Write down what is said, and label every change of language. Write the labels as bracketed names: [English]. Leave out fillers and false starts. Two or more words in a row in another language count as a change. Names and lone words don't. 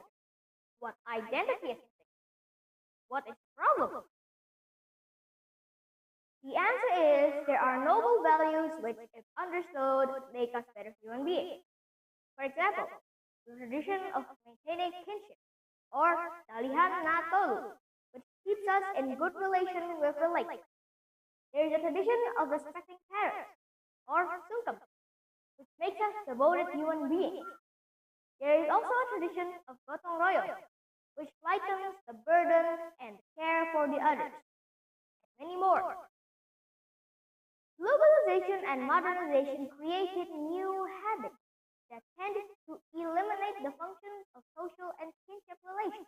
[English] What identity is missing? What is the problem? The answer is there are noble values which, if understood, make us better human beings. For example, the tradition of maintaining kinship, or [Batak Toba] talihan na tolu, [English] which keeps us in good relation with the lake. There is a tradition of respecting parents, or sungkem, which makes us devoted human beings. There is also a tradition of [Indonesian] gotong royong, [English] which lightens the burden and care for the others, and many more. Globalization and modernization created new habits that tended to eliminate the functions of social and kinship relations.